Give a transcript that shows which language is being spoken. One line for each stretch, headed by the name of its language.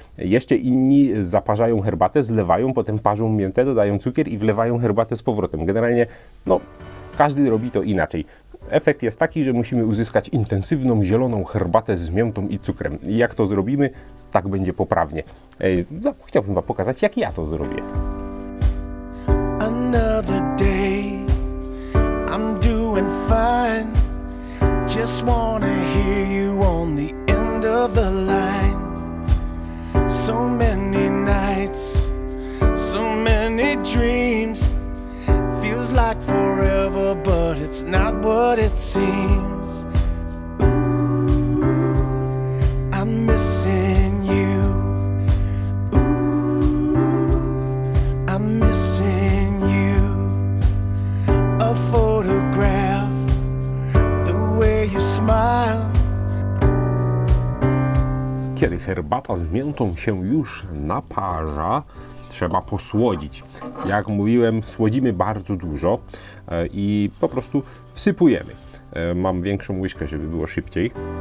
Polish: Jeszcze inni zaparzają herbatę, zlewają, potem parzą miętę, dodają cukier i wlewają herbatę z powrotem. Generalnie, no, każdy robi to inaczej. Efekt jest taki, że musimy uzyskać intensywną, zieloną herbatę z miętą i cukrem. I jak to zrobimy, tak będzie poprawnie. No, chciałbym Wam pokazać, jak ja to zrobię.
English: Another day, I'm doing fine. Just wanna hear you on the end of the line. So many nights, so many dreams. Feels like forever, but it's not what it seems. Ooh, I'm missing you. Ooh, I'm missing you. A photograph, the way you smile.
Polish: Kiedy herbata z miętą się już naparza, trzeba posłodzić. Jak mówiłem, słodzimy bardzo dużo i po prostu wsypujemy. Mam większą łyżkę, żeby było szybciej.